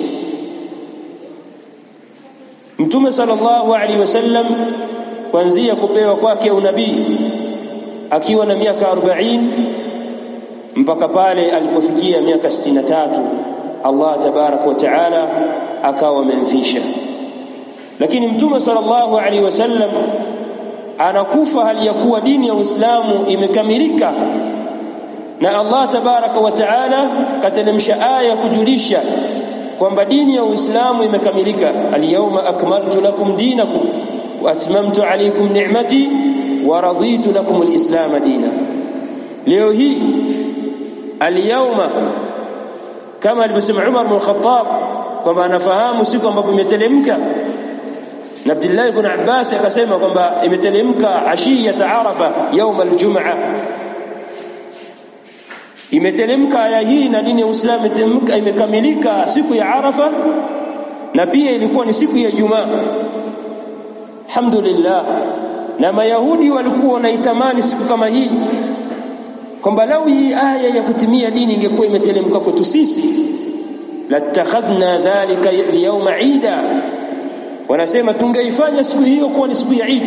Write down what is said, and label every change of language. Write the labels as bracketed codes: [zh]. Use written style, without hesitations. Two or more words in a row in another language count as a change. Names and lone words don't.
[sw] Mtume [ar] صلى الله عليه وسلم [sw] kuanzia kupewa kwake unabii akiwa na miaka 40 mpaka pale alipofikia miaka 63, Allah [ar] تبارك وتعالى [sw] akawa amemfisha. Lakini Mtume [ar] صلى الله عليه وسلم [sw] anakufa hali ya kuwa dini ya Uislamu imekamilika, na Allah [ar] تبارك وتعالى [sw] kateremsha aya kujulisha kwamba dini ya Uislamu imekamilika. [ar] اليوم أكملت لكم دينكم وأتممت عليكم نعمتي ورضيت لكم الإسلام دينا. [sw] Leo hii al-yawma, kama alivyosema Umar bin Khattab kwamba anafahamu siku ambapo imetelemka, na Abdullah ibn Abbas akasema kwamba imetelemka [ar] عشية عرفة يوم الجمعة. [sw] Imetelemka aya hii na dini ya Uislamu imekamilika siku ya Arafa, na pia ilikuwa ni siku ya Ijumaa. Alhamdulillah. Na Mayahudi walikuwa wanaitamani siku kama hii, kwamba lau hii aya ya kutimia dini ingekuwa imetelemka kwetu sisi, [ar] لاتخذنا ذلك اليوم عيدا, [sw] wanasema tungeifanya siku hiyo kuwa ni siku ya Eid.